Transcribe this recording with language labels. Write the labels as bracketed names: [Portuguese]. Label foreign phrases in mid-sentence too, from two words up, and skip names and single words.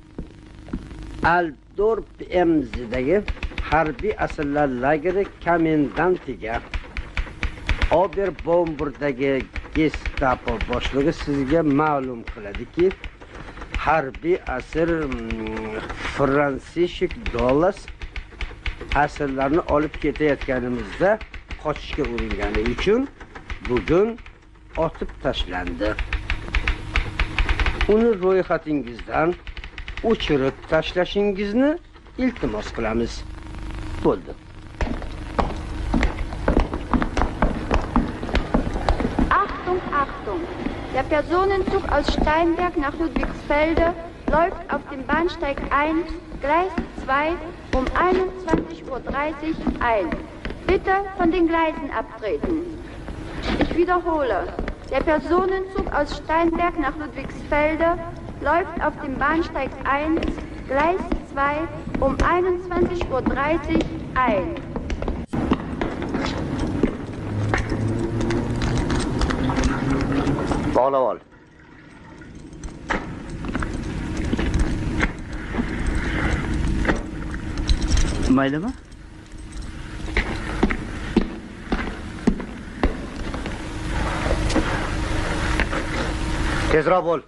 [Uzbek] Aldorp MZ'dagi harbiy asirlar lageri komendantiga Oberbomburgdagi Gestapo boshlig'i sizga ma'lum qiladiki, harbiy asir Fransishek Dovos asirlarni olib ketayotganimizda qochishga uringani uchun bugun otib tashlandi. Uni ro'yxatingizdan o'chirib tashlashingizni iltimos qilamiz. Bo'ldi. [German] Achtung, Achtung! Der Personenzug aus Steinberg nach Ludwigsfelde läuft auf dem Bahnsteig 1, Gleis 2 um 21:30 Uhr ein. Bitte von den Gleisen abtreten. Ich wiederhole. Der Personenzug aus Steinberg nach Ludwigsfelde läuft auf dem Bahnsteig 1, Gleis 2 um 21:30 Uhr ein. [Uzbek] Bog'lab ol. Maylimi? Tezroq bo'l.